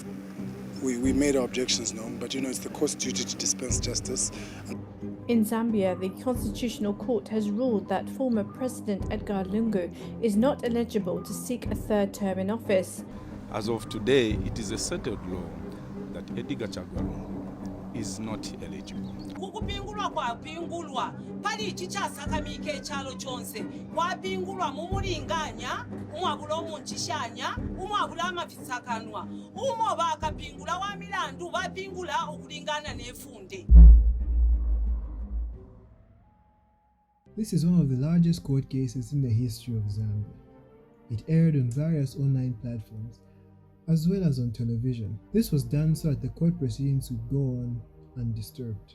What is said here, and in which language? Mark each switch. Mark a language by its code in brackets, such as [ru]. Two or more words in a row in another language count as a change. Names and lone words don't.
[en] We made our objections known, but it's the court's duty to dispense justice. In Zambia, the Constitutional Court has ruled that former President Edgar Lungu is not eligible to seek a third term in office. As of today, it is a settled law that Edgar Lungu is not eligible. [bem] Kukupingulwa kwapingulwa pali chichasakamika echalo chonse kwapingulwa mumulinganya umwabula omunchishanya umwabula amafisakanwa umo bakapingula wa milandu bapingula okulingana nefunde. [en] This is one of the largest court cases in the history of Zambia. It aired on various online platforms as well as on television. This was done so that the court proceedings would go on undisturbed.